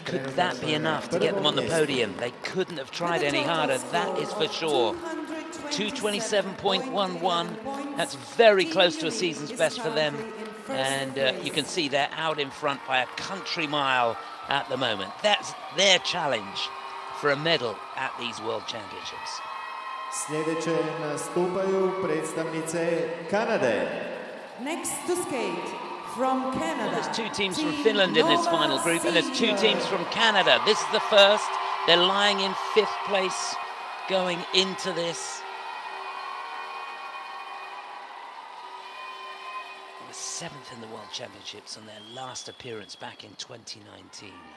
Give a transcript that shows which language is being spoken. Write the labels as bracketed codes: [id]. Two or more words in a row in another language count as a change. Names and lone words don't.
[en] Could that be enough to get them on the podium? They couldn't have tried any harder, that is for sure. 227.11, that's very close to a season's best for them. And you can see they're out in front by a country mile at the moment. That's their challenge for a medal at these World Championships. [hr] Sljedeće nastupaju predstavnice Kanade. [en] Next to skate from Canada. Well, there's two teams from Finland in this final group, and there's two teams from Canada. This is the first. They're lying in fifth place going into this. They were seventh in the World Championships on their last appearance back in 2019.